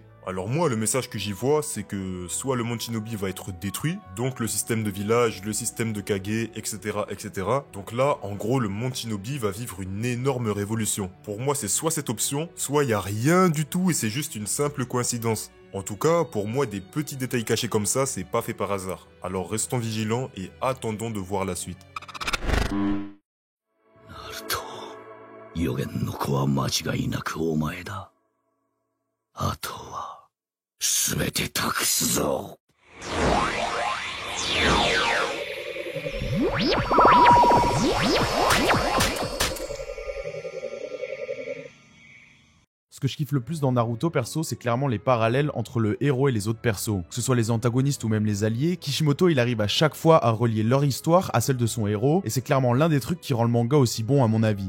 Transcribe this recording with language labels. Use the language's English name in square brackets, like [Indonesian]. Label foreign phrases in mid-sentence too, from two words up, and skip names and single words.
[French] Alors moi, le message que j'y vois, c'est que soit le monde Shinobi va être détruit, donc le système de village, le système de Kage, etc., etc. Donc là, en gros, le monde Shinobi va vivre une énorme révolution. Pour moi, c'est soit cette option, soit il n'y a rien du tout et c'est juste une simple coïncidence. En tout cas, pour moi, des petits détails cachés comme ça, c'est pas fait par hasard. Alors restons vigilants et attendons de voir la suite. [Japanese] Naruto, 予言の子は間違いなくお前だ。あとは全て託すぞ。 [French] Ce que je kiffe le plus dans Naruto perso, c'est clairement les parallèles entre le héros et les autres persos. Que ce soit les antagonistes ou même les alliés, Kishimoto il arrive à chaque fois à relier leur histoire à celle de son héros, et c'est clairement l'un des trucs qui rend le manga aussi bon à mon avis.